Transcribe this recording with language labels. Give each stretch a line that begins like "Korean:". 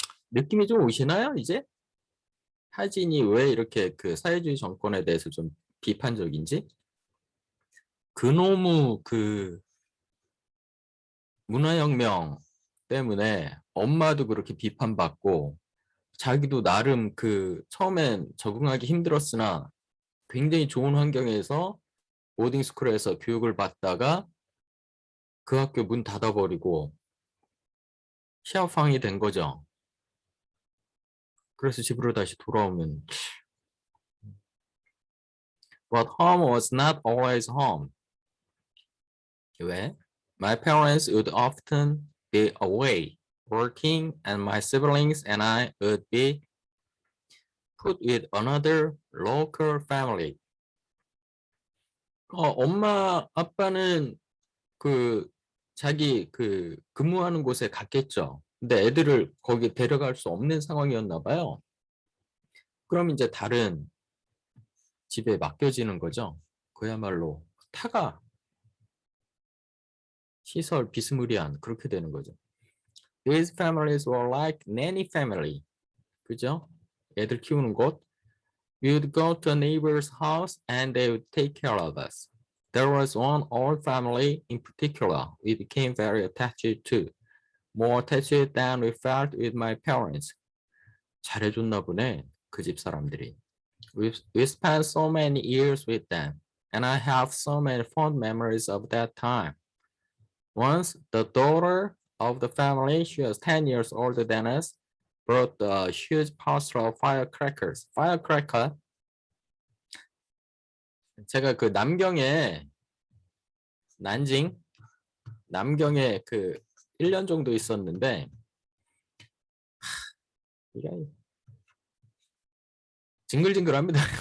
Korean: 느낌이 좀 오시나요, 이제? 하진이 왜 이렇게 그 사회주의 정권에 대해서 좀 비판적인지? 그놈의 그 문화혁명 때문에 엄마도 그렇게 비판받고 자기도 나름 그 처음엔 적응하기 힘들었으나 굉장히 좋은 환경에서 보딩스쿨에서 교육을 받다가 그 학교 문 닫아버리고 시합황이 된 거죠. 그래서 집으로 다시 돌아오면
English: But home was not always home.
Korean: 왜?
English: My parents would often be away working and my siblings and I would be put with another local family.
Korean: 엄마, 아빠는 그 자기 그 근무하는 곳에 갔겠죠. 근데 애들을 거기 데려갈 수 없는 상황이었나 봐요. 그럼 이제 다른 집에 맡겨지는 거죠. 그야말로 타가 시설 비스무리한 그렇게 되는 거죠.
English: These families were like nanny family.
Korean: 그죠? 애들 키우는 곳.
English: We would go to a neighbor's house and they would take care of us. There was one old family in particular we became very attached to. More attached than we felt with my parents.
Korean: 잘해줬나 보네, 그 집 사람들이.
English: We spent so many years with them, and I have so many fond memories of that time. Once, the daughter of the family, she was 10 years older than us, brought a huge parcel of firecrackers. Firecracker.
Korean: 제가 그 남경에, 난징, 남경에 그 1년 정도 있었는데, 이게 징글징글합니다.